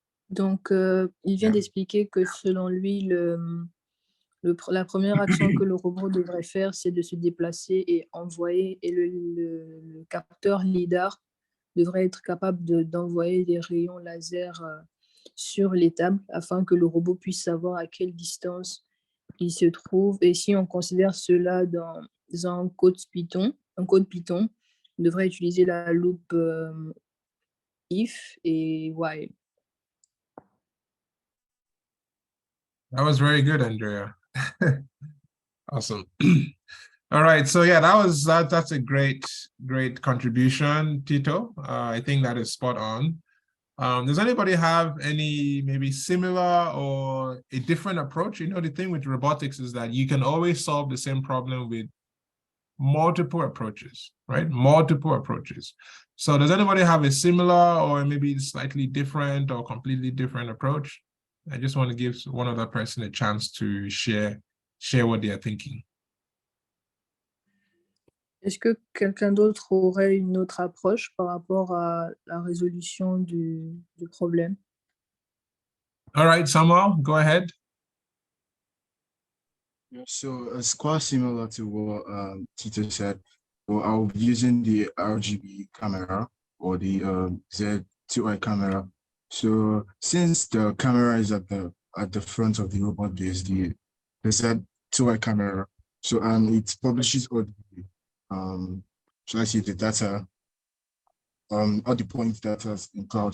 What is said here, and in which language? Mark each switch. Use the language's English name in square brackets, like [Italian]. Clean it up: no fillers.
[French] Donc, il vient d'expliquer que selon lui, la première action que le robot devrait faire, c'est de se déplacer et envoyer, et le capteur LiDAR devrait être capable d'envoyer des rayons laser sur les tables afin que le robot puisse savoir à quelle distance il se trouve. Et si on considère cela dans un code Python, on devrait utiliser la loupe if et while. [English] That was very good, Andrea. Awesome. All right, so yeah, that's a great contribution, Tito. I think that is spot on. Does anybody have any maybe similar or a different approach? You know, the thing with robotics is that you can always solve the same problem with multiple approaches, right? Multiple approaches. So does anybody have a similar or maybe slightly different or completely different approach? I just want to give one other person a chance to share what they are thinking. [French] Est-ce que quelqu'un d'autre aurait une autre approche par rapport à la résolution du problème? [English] All right, Samuel, go ahead. Yeah, so it's quite similar to what Tito said. So I'll be using the RGB camera or the Z2i camera. So since the camera is at the front of the robot base, the Z2i camera, so it publishes all the should I say the data, all the point data in cloud.